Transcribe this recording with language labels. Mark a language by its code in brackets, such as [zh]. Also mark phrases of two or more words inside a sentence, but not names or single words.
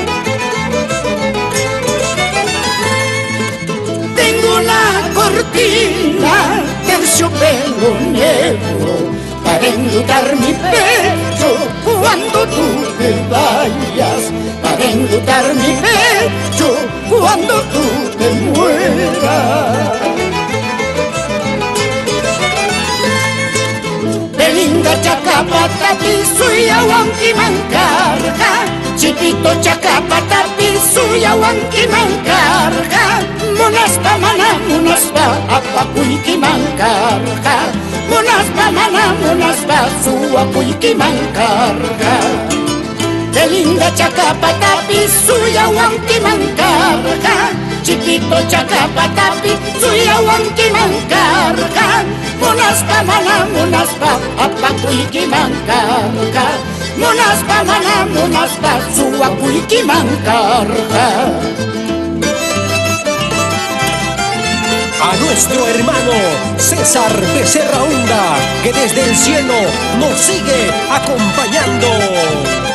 [es] Tengo una cortina, terciopelo negro, para enlutar mi pecho cuando tú te vayas, para enlutar mi pecho cuando tú te mueras. [qu] Belinda Chacapatapi, Suyahuanqui Mancarca, Chipito Chacapatapi, Suyahuanqui Mancarca, Monaspa mana, monaspa, Apacuiqui Mancarca, Monaspa mana, monaspa, Suacuiqui Mancarca. Belinda Chacapatapi, Suyahuanqui Mancarca, Chipito Chacapatapi, Suyahuanqui Mancarca, Monaspa mana, monaspa, Apacuiqui Mancarca, Monaspa mana, monaspa, Suacuiqui Mancarca. [es] A nuestro hermano César Becerra Hunda, que desde el cielo nos sigue acompañando.